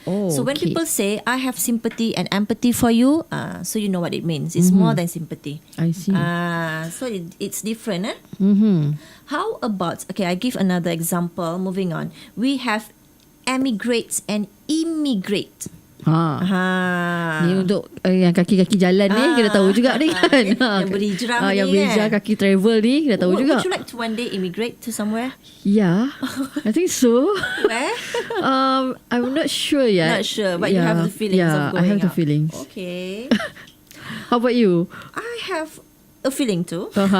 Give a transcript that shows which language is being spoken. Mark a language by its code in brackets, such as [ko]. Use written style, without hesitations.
[en] So when people say, I have sympathy and empathy for you, so you know what it means. It's more than sympathy. I see. So it's different. How about, okay, I give another example. Moving on. We have emigrate and immigrate. [ms] Ni untuk yang kaki-kaki jalan ni kita tahu juga ni kan. Yang berhijrah ni yang berhijrah kaki travel ni kita tahu juga. [en] Would you like to one day immigrate to somewhere? Yeah, I think so. Where? I'm not sure yet. Not sure, but you have the feelings of going I have the out. feelings. Okay. How about you? I have a feeling too.